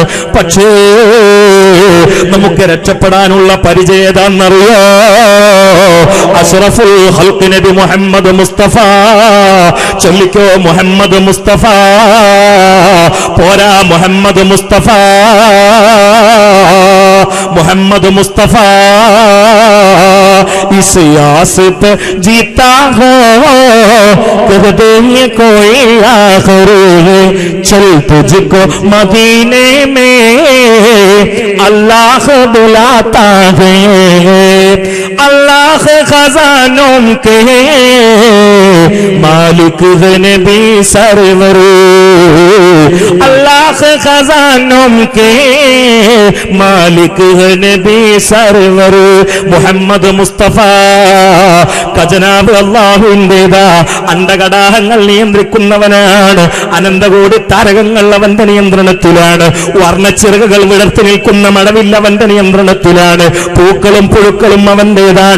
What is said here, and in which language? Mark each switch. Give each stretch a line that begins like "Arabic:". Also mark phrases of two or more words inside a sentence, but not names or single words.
Malayalam: പക്ഷേ നമുക്ക് രക്ഷപ്പെടാനുള്ള പരിചയം ഏതാണെന്നറിയോ?
Arabic: أشرف الخلق
Malayalam: നബി മുഹമ്മദ് മുസ്തഫ. ചൊല്ലിക്കോ മുഹമ്മദ് മുസ്തഫ. പോരാ മുഹമ്മദ് മുസ്തഫ, മുഹമ്മദ് മുസ്തഫ.
Hindi: इस आस पे जीता हो कर देंगे कोई आखिर है, चल तुझको मदीने में अल्लाह बुलाता है. अल्लाह खजानों के मालिक नबी सरवर. अल्लाह खजानों के मालिक नबी सरवर മുഹമ്മദ് മുസ്തഫ.
Malayalam: ഖജനാബ് അല്ലാഹുവിന്റേതാ. അണ്ടകടാഹങ്ങൾ നിയന്ത്രിക്കുന്നവനാണ്. അനന്തകോടി താരകങ്ങൾ അവന്റെ നിയന്ത്രണത്തിലാണ്. വർണ്ണച്ചിറകുകൾ വിടർത്തി നിൽക്കുന്ന മഴവില്ല അവന്റെ നിയന്ത്രണത്തിലാണ്. പൂക്കളും പുഴുക്കളും അവന്റേതാണ്.